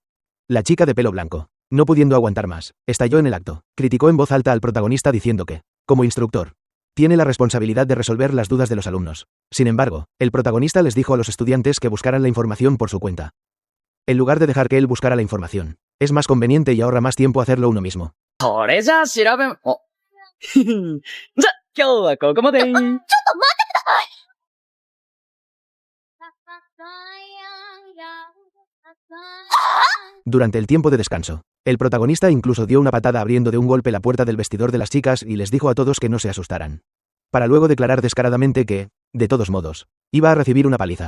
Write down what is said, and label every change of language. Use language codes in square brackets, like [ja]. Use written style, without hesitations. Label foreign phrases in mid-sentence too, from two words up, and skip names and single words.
[es] La chica de pelo blanco, no pudiendo aguantar más, estalló en el acto. Criticó en voz alta al protagonista diciendo que, como instructor, tiene la responsabilidad de resolver las dudas de los alumnos. Sin embargo, el protagonista les dijo a los estudiantes que buscaran la información por su cuenta. En lugar de dejar que él buscara la información, es más conveniente y ahorra más tiempo hacerlo uno mismo. [ja] それじゃあ調べん、お。じゃ、今日はここまで。 [es] Durante el tiempo de descanso, el protagonista incluso dio una patada abriendo de un golpe la puerta del vestidor de las chicas y les dijo a todos que no se asustaran. Para luego declarar descaradamente que, de todos modos, iba a recibir una paliza.